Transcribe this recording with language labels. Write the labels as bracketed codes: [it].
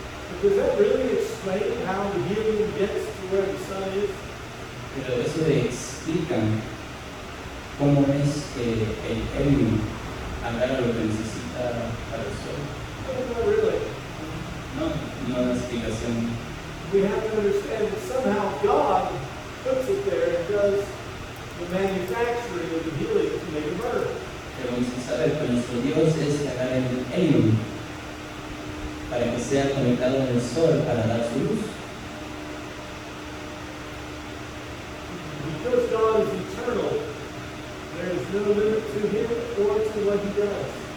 [en] But does that really explain how the helium gets to where the sun is? [es] Pero eso explica cómo es que el helio agarra lo que necesita para el sol. [en] Well, not really. [es] No, no hay explicación. [en] We have to understand that somehow God puts it there and does the manufacturing of the helium to make it burn. [es] Pero vamos a saber que nuestro Dios es que agarra el helio para que sea conectado en el sol para dar su luz. [en] Because God is eternal, there is no limit to him or to what he does.